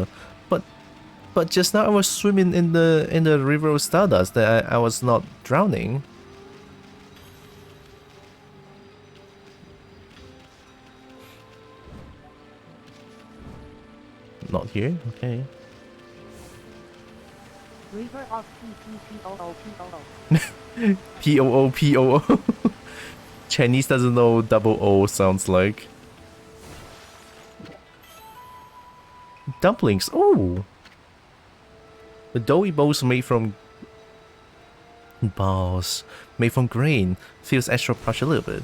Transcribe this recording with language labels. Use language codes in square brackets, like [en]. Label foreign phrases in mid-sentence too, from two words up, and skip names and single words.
[en] But just now I was swimming in the river of stardust. That I was not drowning. Not here. Okay. River of P-P-P-O-O-P-O-O. P-O-O-P-O-O. Chinese doesn't know double O sounds like. Dumplings. Oh! The doughy balls made from... Balls. Made from grain. Feels extra plush a little bit.